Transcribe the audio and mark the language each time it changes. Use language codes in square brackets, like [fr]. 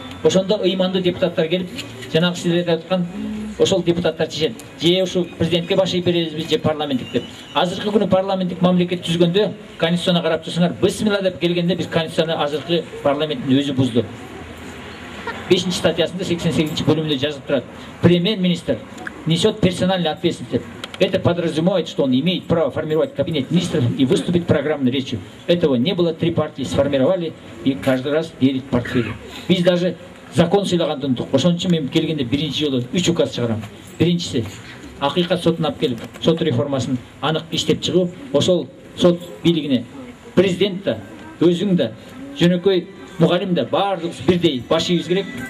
[ky] Ошондо ыймандуу депутаттар келип, жанагы сиздер айтып аткан ошол депутаттар чечет. Же ушу президентке баш ийип беребизби, же парламенттик деп. Азыркы күнү парламенттик мамлекет түзгөндө, конституцияны карап турсаңар, бисмилла деп келгенде биз конституцияны азыркы парламенттин өзү бузду. 5-чи статьясында 88-чи бөлүмүндө жазылып турат. [ru] Премьер-министр несет персональную ответственность. Это подразумевает, что он имеет право формировать кабинет министров и выступить программной речью. Этого не было, 3 партии сформировали и каждый раз делить портфели. [ky] Биз даже закон сыйлаганды унуттук. Ошон үчүн мен келгенде биринчи жолу 3 указ чыгарам. Биринчиси акыйкат сотуна алып келип, сот реформасын анык иштеп чыгуу, ошол сот бийлигине президент да, өзүң да, жөнөкөй мугалим да баардыгыбыз бирдей баш ийбиз керек.